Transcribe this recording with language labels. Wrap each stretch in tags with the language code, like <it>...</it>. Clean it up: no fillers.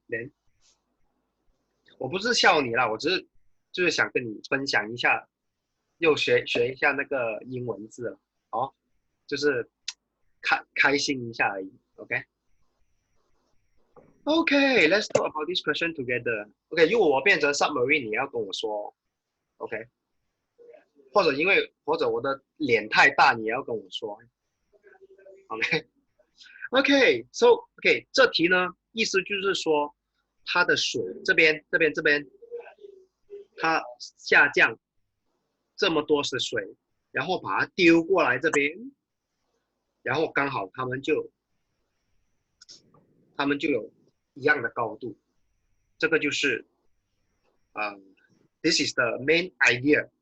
<zh>Then，我不是笑你啦，我只是就是想跟你分享一下，又学一下那个英文字了，哦，就是开心一下而已。</zh> <en>OK。 OK，let's talk about this question together.</en> <zh>OK，如果我变成 submarine，你要跟我说，OK，或者我的脸太大，你也要跟我说，OK。 OK，so OK，这题呢，意思就是说，它的水这边，它下降这么多的水，然后把它丢过来这边，然后刚好他们就有一样的高度，这个就是</zh> <en>this is the main idea.</en>